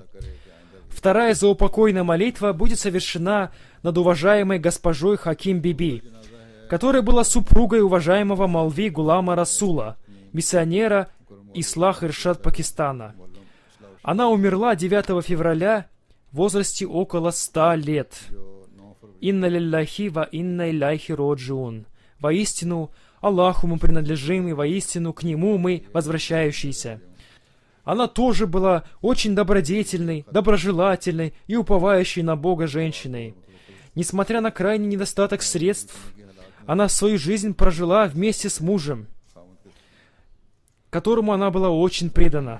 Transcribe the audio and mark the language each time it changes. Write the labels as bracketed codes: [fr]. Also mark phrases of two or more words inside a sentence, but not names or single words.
[ru] Вторая заупокойная молитва будет совершена над уважаемой госпожой Хаким Биби, которая была супругой уважаемого Молви Гулама Расула, миссионера Ислах Иршад Пакистана. Она умерла 9 февраля в возрасте около 100 лет. [ar] إنا لله وإنا إليه راجعون. [ru] Воистину, Аллаху мы принадлежим, и воистину к Нему мы возвращающиеся. Она тоже была очень добродетельной, доброжелательной и уповающей на Бога женщиной. Несмотря на крайний недостаток средств, она свою жизнь прожила вместе с мужем, которому она была очень предана.